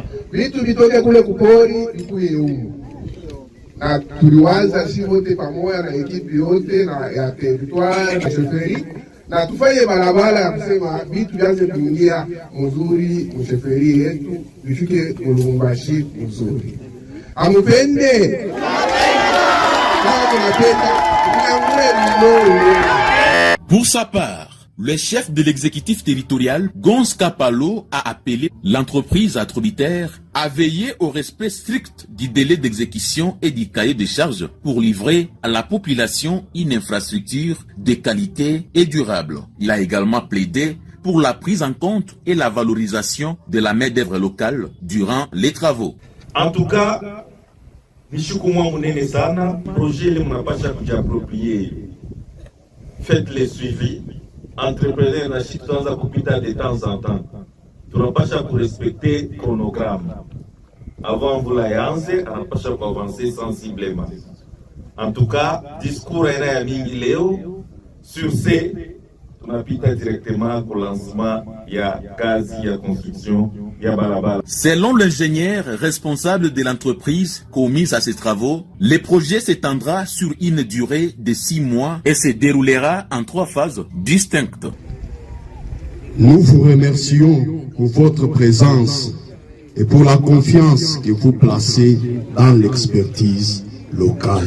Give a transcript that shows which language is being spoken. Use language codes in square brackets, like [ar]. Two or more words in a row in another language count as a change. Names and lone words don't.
[sw] Vitu vitoke kule kupori vikuye huko. Na tuliwaza si wote pamoja na ekipi yote na ya territoire na chefferie. Na tufanye barabara ya kusema vitu vyanze kuingia mzuri msheferi yetu vifike Lubumbashi mzuri. Amupende. [fr] Pour sa part, le chef de l'exécutif territorial, Gonz Kapalo, a appelé l'entreprise attributaire à veiller au respect strict du délai d'exécution et du cahier de charges pour livrer à la population une infrastructure de qualité et durable. Il a également plaidé pour la prise en compte et la valorisation de la main-d'œuvre locale durant les travaux. En tout cas, [sw] nishukumwa munene sana, projet le munapasha kujiapproprier. [fr] Faites les suivis. Entrepreneurs [sw] na chituanza kupita [fr] de temps en temps. [sw] Tunapasha respecter chronogramme. Avant mvula yaanze, anapasha [fr] avancer sensiblement. En tout cas, discours [sw] ya mingi leo. [fr] Sur ce, [sw] tunapita directement [fr] au lancement [sw] ya kazi ya construction ya barabara. [fr] Selon l'ingénieur responsable de l'entreprise commise à ces travaux, le projet s'étendra sur une durée de 6 mois et se déroulera en 3 phases distinctes. Nous vous remercions pour votre présence et pour la confiance que vous placez dans l'expertise locale.